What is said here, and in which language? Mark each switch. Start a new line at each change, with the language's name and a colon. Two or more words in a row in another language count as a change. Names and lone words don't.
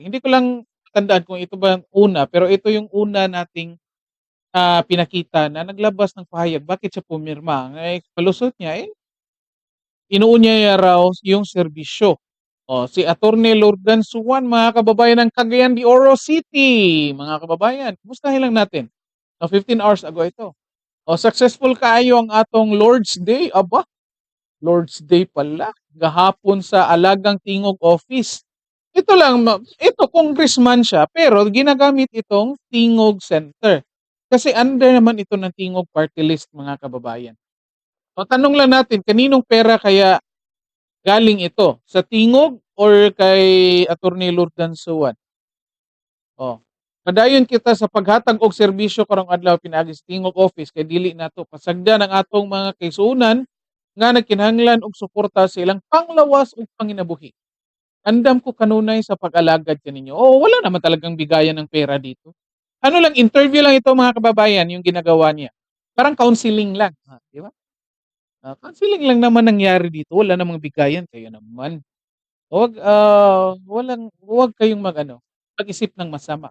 Filipino: Hindi ko lang tandaan kung ito ba ang una, pero ito yung una nating pinakita na naglabas ng pahayag. Bakit siya pumirma? Palusot niya, inuunya niya raw yung serbisyo. Si Attorney Lordan Suwan, mga kababayan ng Cagayan de Oro City. Mga kababayan, kumustahin lang natin. 15 hours ago ito.
Cebuano: Successful kaayo ang atong Lord's Day.
Filipino: Aba, Lord's Day pala.
Cebuano: Gahapon sa
Filipino: Alagang Tingog Office. Ito congressman siya, pero ginagamit itong Tingog Center. Kasi under naman ito ng Tingog Party List, mga kababayan. Tanong lang natin, kaninong pera kaya galing ito? Sa Tingog or kay Attorney Lordan Suwan?
Cebuano: Padayon kita sa paghatag og serbisyo karong adlaw pinaagi sa Tingog Office kay dili nato pasagdan ang atong mga kaisunan nga nagkinahanglan og suporta sa ilang panglawas ug panginabuhi. Andam ko kanunay sa pag-alagad kaninyo.
Filipino: Wala naman talagang bigayan ng pera dito. Ano lang, interview lang ito mga kababayan yung ginagawa niya. Parang counseling lang. Di ba? Counseling lang naman nangyari dito. Wala namang bigayan. Kaya naman. Huwag kayong mag-isip ng masama.